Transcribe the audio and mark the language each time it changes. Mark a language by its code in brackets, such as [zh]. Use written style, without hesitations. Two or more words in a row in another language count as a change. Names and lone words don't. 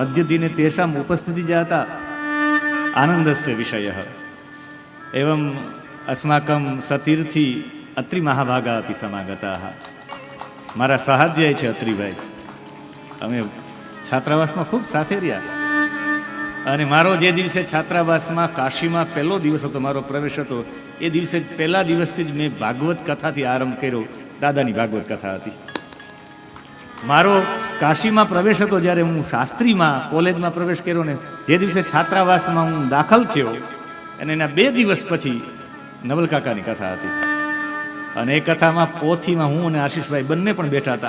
[sa] अद्य दिने तेषाम् उपस्थितिः जाता आनन्दस्य विषयः। एवम् अस्माकं सतीर्थी अत्रि महाभागा अपि समागताः। [gu] મારા સ્વાધ્યાય છે અત્રિભાઈ, અમે છાત્રાવાસમાં ખૂબ સાથે રહ્યા અને મારો જે દિવસે છાત્રાવાસમાં કાશીમાં પહેલો દિવસ હતો, મારો પ્રવેશ હતો, એ દિવસે પહેલા દિવસથી જ મેં ભાગવત કથાથી આરંભ કર્યો। દાદાની ભાગવત કથા હતી। મારો કાશીમાં પ્રવેશ હતો જ્યારે હું શાસ્ત્રીમાં કોલેજમાં પ્રવેશ કર્યો ને જે દિવસે છાત્રાવાસમાં હું દાખલ થયો અને એના 2 દિવસ પછી નવલકાકાની કથા હતી અને એ કથામાં પોથીમાં હું અને આશીષભાઈ બંને પણ બેઠા હતા।